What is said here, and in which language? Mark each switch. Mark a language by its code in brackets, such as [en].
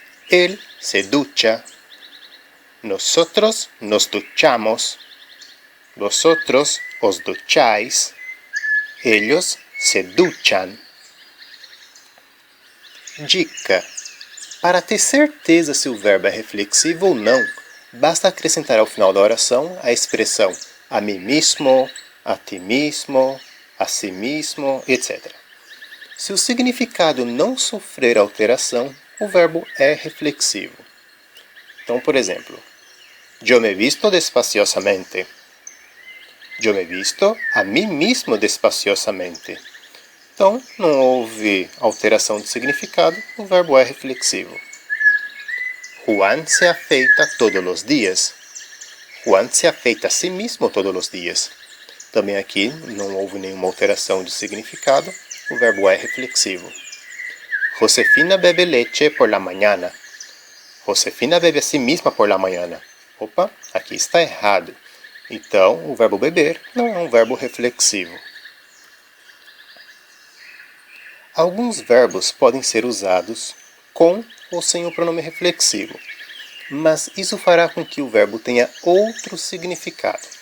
[es] Él se ducha, nosotros nos duchamos, vosotros os ducháis, ellos se duchan. [pt] Dica: para ter certeza se o verbo é reflexivo ou não, basta acrescentar ao final da oração a expressão a mim mesmo, a ti mesmo, a si mesmo, etc. Se o significado não sofrer alteração, o verbo é reflexivo. Então, por exemplo, [es] yo me visto despaciosamente. Yo me visto a mí mismo despaciosamente. [pt] Então, não houve alteração de significado, o verbo é reflexivo. [es] Juan se afeita [pt] todos os dias. [es] Juan se afeita a si mismo todos os dias. [pt] Também aqui não houve nenhuma alteração de significado, o verbo é reflexivo. [es] Josefina bebe leche por la mañana. Josefina bebe a si misma por la mañana. [pt] Opa, aqui está errado. Então, o verbo beber não é um verbo reflexivo. Alguns verbos podem ser usados com ou sem o pronome reflexivo, mas isso fará com que o verbo tenha outro significado.